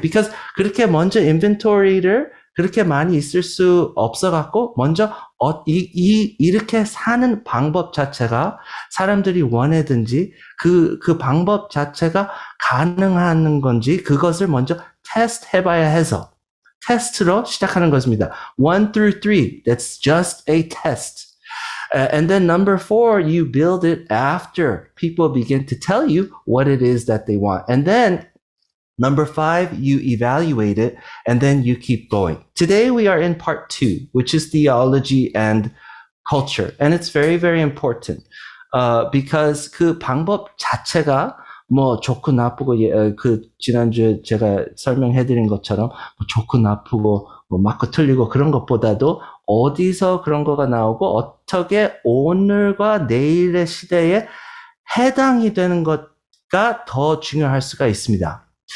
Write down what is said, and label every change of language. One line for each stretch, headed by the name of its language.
Korean: Because 그렇게 먼저 인벤토리를 그렇게 많이 있을 수 없어갖고 먼저 이렇게 사는 방법 자체가 사람들이 원하든지 그 방법 자체가 가능한 건지 그것을 먼저 테스트 해봐야 해서 테스트로 시작하는 것입니다.
English: 1 through 3, that's just a test. And then number 4, you build it after people begin to tell you what it is that they want. And then number 5, you evaluate it and then you keep going. Today we are in part 2, which is theology and culture. And it's very, very important.
Korean: Because 그 방법 자체가 좋고 나쁘고 지난주에 제가 설명해드린 것처럼 좋고 나쁘고 맞고 틀리고 그런 것보다도 어디서 그런 거가 나오고 어떻게 오늘과 내일의 시대에 해당이 되는 것가 더 중요할 수가 있습니다.